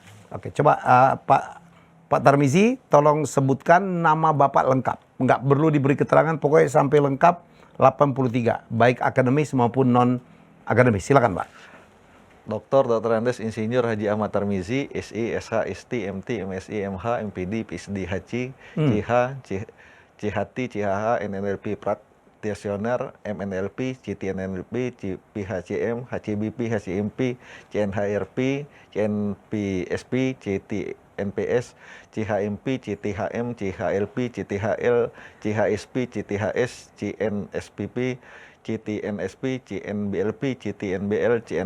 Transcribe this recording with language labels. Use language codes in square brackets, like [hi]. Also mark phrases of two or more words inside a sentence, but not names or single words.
[id] Oke, coba Pak Tarmizi tolong sebutkan nama Bapak lengkap. Nggak perlu diberi keterangan, pokoknya sampai lengkap 83, baik akademis maupun non akademis. Silakan Pak. Dr. Andes Insinyur Haji Ahmad Tarmizi, SI, SH, ST, MT, MSI, MH, MPD, PhD, HC, CH, CHT, CHH, NNLP Praktisioner, MNLP, CTNLP, PHCM, HCBP, HCMP, CNHRP, CNPSP, CTNPS, CHMP, CTHM, CHLP, CTHL, CHSP, CTHS, CNSPP, CTNSP, CNBLP, CTNBL,